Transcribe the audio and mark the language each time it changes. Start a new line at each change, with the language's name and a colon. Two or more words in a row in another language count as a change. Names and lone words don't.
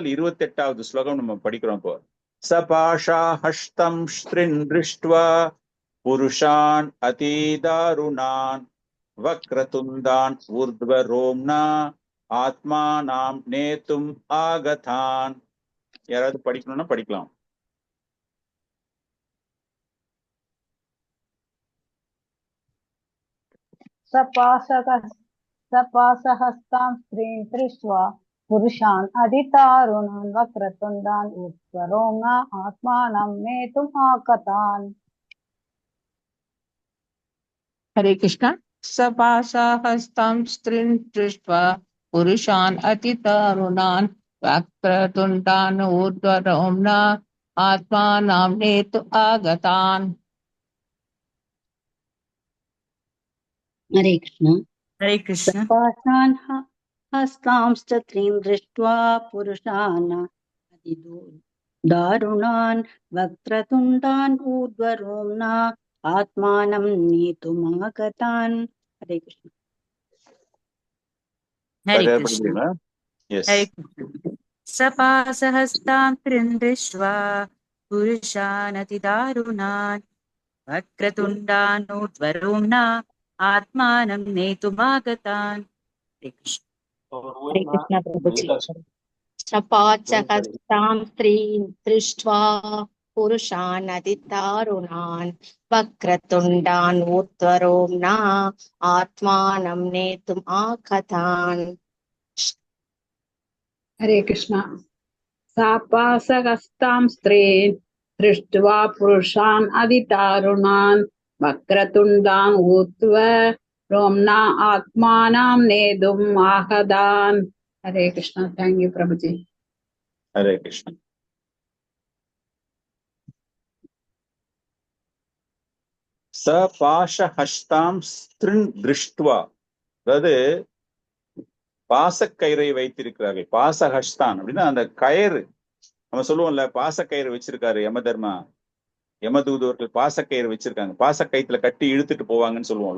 Tamil: அதுல 28வது ஸ்லோகம் நம்ம படிக்கிறோம் இப்போ.
Sanskrit: सपाशा हस्तं स्त्रीं दृष्ट्वा पुरुषान् अतिदारुणान् वक्रतुण्डान् ऊर्ध्वरोम्ना आत्मानं नेतुम् आगतान्.
Tamil: யாராவது படிக்கணும்னா படிக்கலாம்.
Sanskrit: सपासहस्तां स्त्रीं दृष्ट्वा पुरुषान् अधितारुणान् वक्रतुण्डान् उत्तरोम्ना आत्मानं नेतुम् आगतान्. हरे कृष्णा. सपासाहस्तां स्त्रीं दृष्ट्वा पुरुषान् अतितरुणान् वक्रतुण्डान् ऊर्ध्वरोम्ना आत्मानं नेतुम् आगतान्. हरे कृष्ण. हरे कृष्ण. सपाशान् हस्तांश्च स्त्रीं दृष्ट्वा पुरुषान् दारुणान् वक्रतुण्डान् ऊर्ध्वरोम्ना आत्मानं नेतुमागतान्. हरे कृष्ण. हरे कृष्ण. हरे कृष्ण. सपासहस्तां स्त्रीं दृष्ट्वा पुरुषान् अतिदारुणान् वक्रतुण्डान् ऊर्ध्वरोम्ना आत्मानं नेतुमागतान्. हरे कृष्ण. हरे कृष्ण प्रभु जी. सपासहस्तां स्त्रीं दृष्ट्वा पुरुषान् अतिदारुणान् वक्रतुण्डान् ऊर्ध्वरोम्ना आत्मानं नेतुम् आगतान्. हरे कृष्ण. सपासहस्तां स्त्रीं दृष्ट्वा पुरुषान् अधितारुणान् वक्रतुण्डान् ऊर्ध्व रोम्ना आत्मानां नेदुम् आहदान्. हरे कृष्ण.
English: thank you
Hindi: प्रभु जी.
Sanskrit: हरे कृष्णा. स पाश हस्तां स्त्रीं दृष्ट्वा,
Tamil: அதாவது பாசக்கயிறை வைத்திருக்கிறார்கள். பாசஹஸ்தான் அப்படின்னா அந்த கயிறு, நம்ம சொல்லுவோம்ல பாசக்கயிறு வச்சிருக்காரு யமதர்மா, யமதூதர்கள் பாசக்கயிறு வச்சிருக்காங்க, பாசக்கயிற்றுல கட்டி இழுத்துட்டு போவாங்கன்னு சொல்லுவோம்ல.